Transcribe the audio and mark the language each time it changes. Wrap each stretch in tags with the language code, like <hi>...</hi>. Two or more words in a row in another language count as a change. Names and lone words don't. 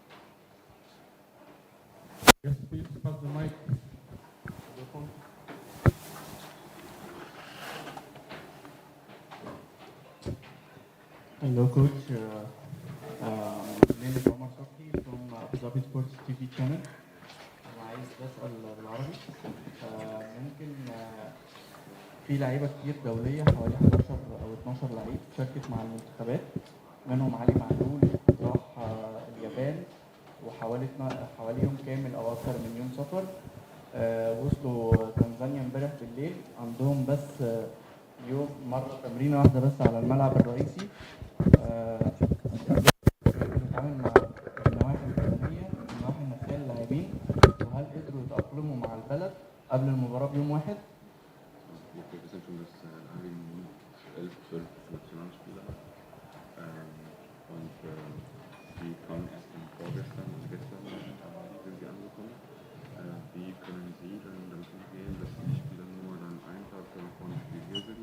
<en>Yes, please pass the mic. Hello, Coach. name is Omar Sokhi from Abu Dhabi Sports TV channel.</en> <ar>أنا عايز أسأل بالعربي. ممكن في لعيبة كتير دولية حوالي 11 أو 12 لعيب شاركت مع المنتخبات، منهم علي معلول راح اليابان وحوالي يوم كامل أو أكثر من يوم سفر. وصلوا تنزانيا امبارح بالليل، عندهم بس يوم مرة تمرينة واحدة بس على الملعب الرئيسي. بنتعامل مع النواحي البدنية والنواحي النفسية للاعبين، وهل قدروا يتأقلموا مع البلد قبل المباراة بيوم واحد؟</ar> <de>Wie können Sie dann damit umgehen, dass die Spieler nur dann einen Tag vor dem Spiel hier sind?</de>